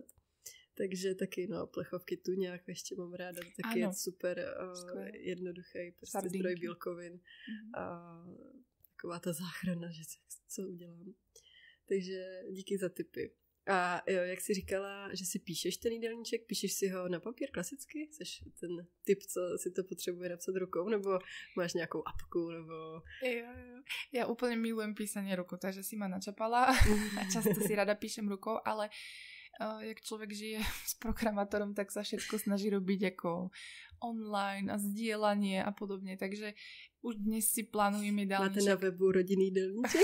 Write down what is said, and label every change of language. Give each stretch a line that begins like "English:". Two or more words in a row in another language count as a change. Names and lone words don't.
Czech: Takže taky, plechovky tu nějak ještě mám ráda, taky je super jednoduchý prostě zdroj bílkovin a taková ta záchrana, že co udělám. Takže díky za tipy. A jo, jak jsi říkala, že si píšeš ten jídelníček, píšeš si ho na papír klasicky? Jsi ten typ, co si to potřebuje napsat rukou, nebo máš nějakou apku, nebo... Jo.
Slovak: Ja úplne milujem písanie rukou, takže si ma načapala a často si rada píšem rukou, ale jak človek žije s programátorom, tak sa všetko snaží robiť ako online a zdieľanie a podobne, takže už dnes si plánujem jídelníček.
Czech: Máte na webu rodinný jídelníček?